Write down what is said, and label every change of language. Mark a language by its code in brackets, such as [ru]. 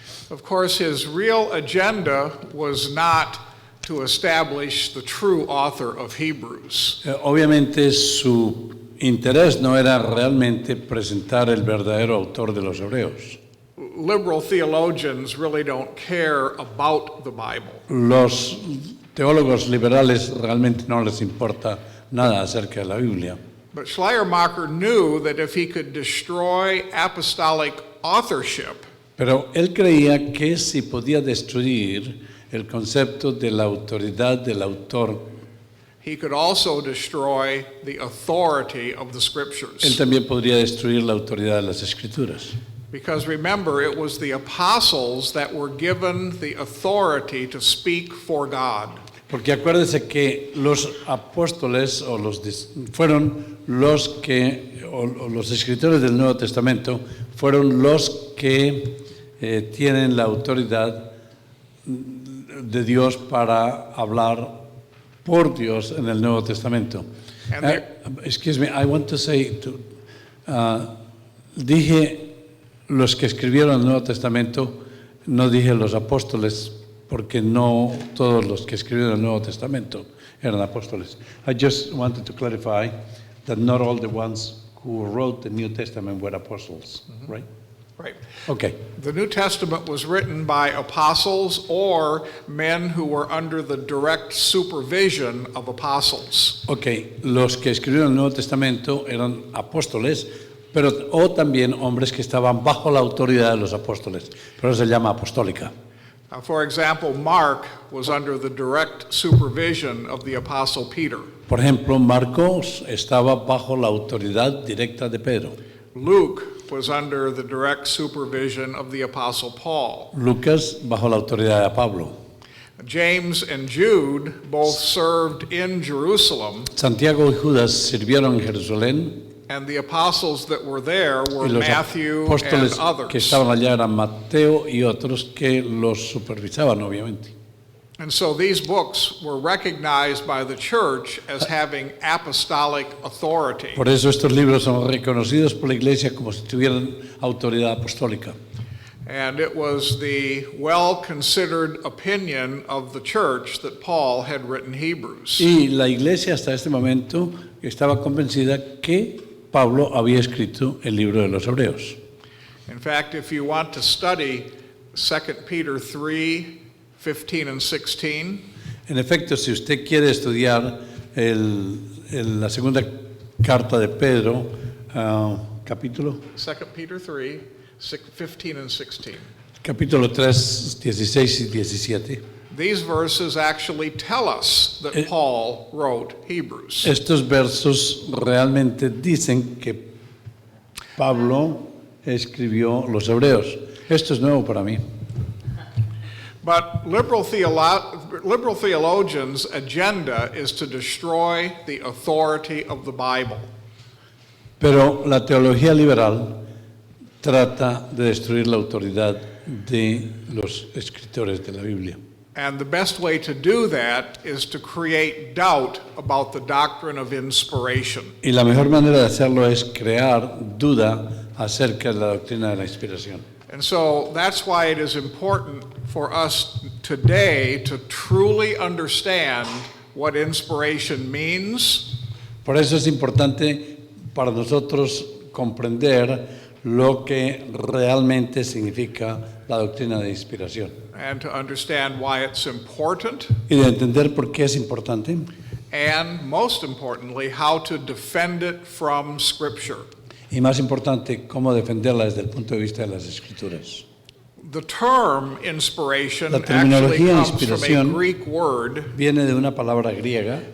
[en] Of course, his real agenda was not to establish the true author of Hebrews. [es] Obviamente su interés no era realmente presentar el verdadero autor de los Hebreos. [en] Liberal theologians really don't care about the Bible. [es] Los teólogos liberales realmente no les importa nada acerca de la Biblia. [en] But Schleiermacher knew that if he could destroy apostolic authorship, [es] Pero él creía que si podía destruir el concepto de la autoridad del autor, [en] he could also destroy the authority of the [es] él [en] scriptures. [es] también podría destruir la autoridad de las Escrituras. [en] Because remember, it was the apostles that were given the authority to speak for God. [es] Porque acuérdese que los apóstoles fueron los que, o los escritores del Nuevo Testamento, fueron los que tienen la autoridad de Dios para hablar por Dios en el Nuevo Testamento. [en] Excuse me, I want to say, [es] dije los que escribieron el Nuevo Testamento, no dije los apóstoles, porque no todos los que escribieron el Nuevo Testamento eran apóstoles. [en] I just wanted to clarify that not all the ones who wrote the New Testament were apostles, right? Right. Okay. The New Testament was written by apostles or men who were under the direct supervision of apostles. [es] Okay, los que escribieron el Nuevo Testamento eran apóstoles, pero o también hombres que estaban bajo la autoridad de los apóstoles, pero se llama apostólica. [en] For example, Mark was under the direct supervision of the apostle Peter. [es] Por ejemplo, Marcos estaba bajo la autoridad directa de Pedro. [en] Luke was under the direct supervision of the apostle Paul. [es] Lucas bajo la autoridad de Pablo. [en] James and Jude both served in Jerusalem, [es] Santiago y Judas sirvieron en Jerusalén [en] And the apostles that were there were [es] Y los [en] Matthew and [es] apóstoles que [en] others. [es] estaban allá eran Mateo y otros que los supervisaban, obviamente. [en] And so these books were recognized by the church as having apostolic authority. [es] Por eso estos libros son reconocidos por la Iglesia como si tuvieran autoridad apostólica. [en] And it was the well-considered opinion of the church that Paul had written Hebrews. [es] Y la Iglesia hasta este momento estaba convencida que Pablo había escrito el libro de los Hebreos. [en] In fact, if you want to study 2 Peter 3, 15 and 16, [es] En efecto, si usted quiere estudiar la segunda carta de Pedro, capítulo [en] 2 Peter 3, 15 and 16. [es] Capítulo 3, 16 y 17. [en] These verses actually tell us that Paul wrote Hebrews. [es] Estos versos realmente dicen que Pablo escribió los Hebreos. Esto es nuevo para mí. [en] But liberal theologians' agenda is to destroy the authority of the Bible. [es] Pero la teología liberal trata de destruir la autoridad de los escritores de la Biblia. [en] And the best way to do that is to create doubt about the doctrine of inspiration. [es] Y la mejor manera de hacerlo es crear duda acerca de la doctrina de la inspiración. [en] And so that's why it is important for us today to truly understand what inspiration means. [es] Por eso es importante para nosotros comprender lo que realmente significa la doctrina de inspiración [en] And to understand why it's important, [es] y de entender por qué es importante [en] and most importantly, how to defend it from Scripture. [es] y más importante cómo defenderla desde el punto de vista de las escrituras. [en] The term inspiration [es] La [en] actually [es] terminología [en] comes from a [es] inspiración [en] Greek word [es] Viene de una palabra griega